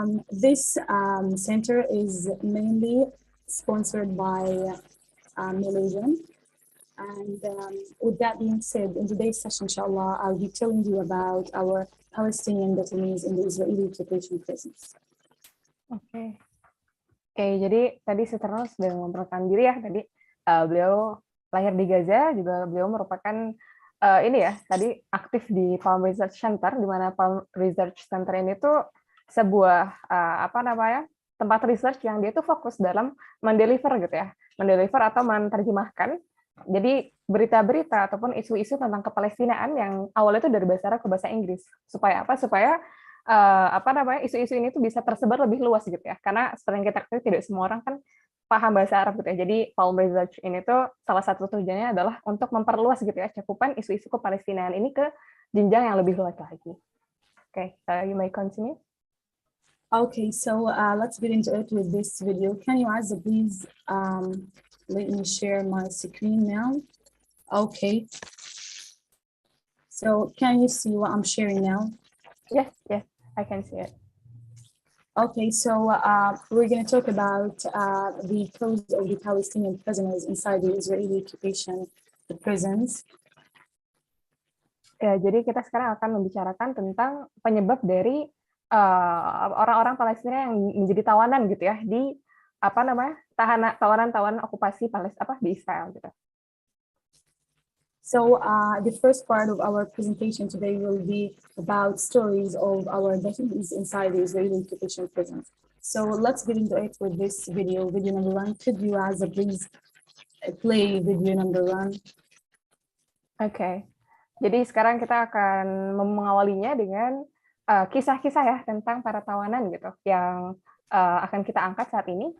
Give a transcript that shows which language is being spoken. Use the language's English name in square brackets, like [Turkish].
[English] This center is mainly sponsored by Malaysia. And with that being said, in today's session, inshallah, I'll be telling you about our Palestinian detainees in the Israeli occupation prisons. [Indonesian] Oke, jadi tadi Sister Nur sudah memperkenalkan diri ya. Tadi beliau lahir di Gaza, juga beliau merupakan ini ya, tadi aktif di Palm Research Center, di mana Palm Research Center ini tuh sebuah tempat research yang dia tuh fokus dalam mendeliver gitu ya, mendeliver atau menerjemahkan. Jadi berita-berita ataupun isu-isu tentang kepalestinaan yang awalnya itu dari bahasa Arab ke bahasa Inggris. Supaya apa? Supaya isu-isu ini tuh bisa tersebar lebih luas gitu ya. Karena seperti yang kita ketahui tidak semua orang kan paham bahasa Arab gitu ya. Jadi Palm Research ini tuh salah satu tujuannya adalah untuk memperluas gitu ya cakupan isu-isu kepalestinaan ini ke jenjang yang lebih luas lagi. [English] Okay, you may continue. Okay, so let's get into it with this video. Can you guys please let me share my screen now? Okay. So can you see what I'm sharing now? Yes, I can see it. Okay, so we're going to talk about the cause of the Palestinian prisoners inside the Israeli occupation, the prisons. [Indonesian] Ya, jadi kita sekarang akan membicarakan tentang penyebab dari orang-orang Palestina yang menjadi tawanan gitu ya di tawanan okupasi Palestina di Israel gitu. [English] So the first part of our presentation today will be about stories of our detainees inside the Israeli occupation prisons. So let's get into it with this video number 1. Could you, Azza, please play video number 1? [Indonesian] Oke. Jadi sekarang kita akan mengawalinya dengan kisah-kisah ya tentang para tawanan gitu yang akan kita angkat saat ini.